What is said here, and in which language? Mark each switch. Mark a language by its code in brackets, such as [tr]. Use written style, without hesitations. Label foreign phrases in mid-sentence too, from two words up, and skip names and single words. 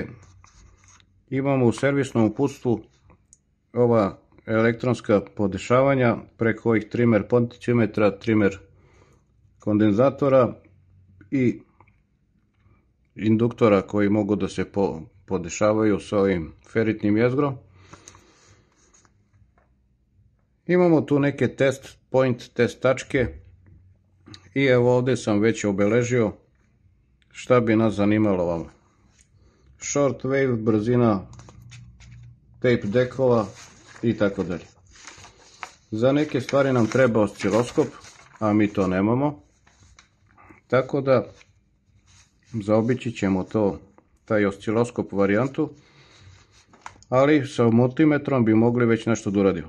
[sr] Imamo u servisnom uputstvu ova elektronska podešavanja preko ovih trimer potenciometra, trimer kondenzatora i induktora koji mogu da se podešavaju sa ovim feritnim jezgrom. Imamo tu neke [en] test point, [sr] test tačke i evo ovde sam već obeležio šta bi nas zanimalo vama. [en] Short wave, [sr] brzina tape dekova i tako dalje. Za neke stvari nam treba osciloskop, a mi to nemamo, tako da zaobići ćemo taj osciloskop varijantu, ali sa multimetrom bi mogli već nešto da uradimo.